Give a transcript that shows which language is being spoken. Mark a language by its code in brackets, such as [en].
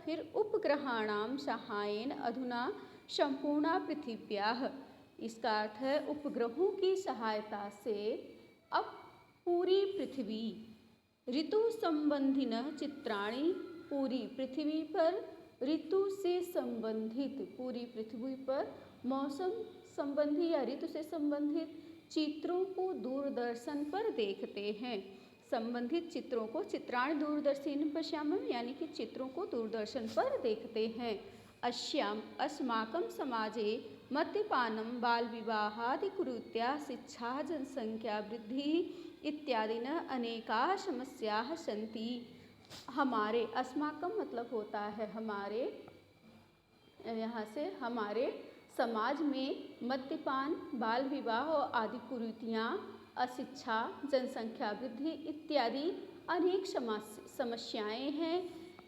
[hi] फिर [sa] उपग्रहाणां सहायेन अधुना संपूर्णा पृथिव्याः, [hi] इसका अर्थ है उपग्रहों की सहायता से अब पूरी पृथ्वी, [sa] ऋतु संबंधिनः चित्राणि, [hi] पूरी पृथ्वी पर ऋतु से संबंधित, पूरी पृथ्वी पर मौसम संबंधी या ऋतु से संबंधित चित्रों को दूरदर्शन पर देखते हैं। संबंधित चित्रों को [sa] चित्राणि दूरदर्शन पश्यामः [hi] यानी कि चित्रों को दूरदर्शन पर देखते हैं। [sa] अस्माकं समाजे मद्यपानं, बाल विवाहादि कुरीत्या, शिक्षा, जनसंख्या वृद्धि इत्यादिना अनेकाः समस्याः सन्ति। [hi] हमारे, अस्माकं मतलब होता है हमारे, यहाँ से हमारे समाज में मद्यपान, बाल विवाह और आदि कुरीतियाँ, अशिक्षा, जनसंख्या वृद्धि इत्यादि अनेक समस्याएं हैं।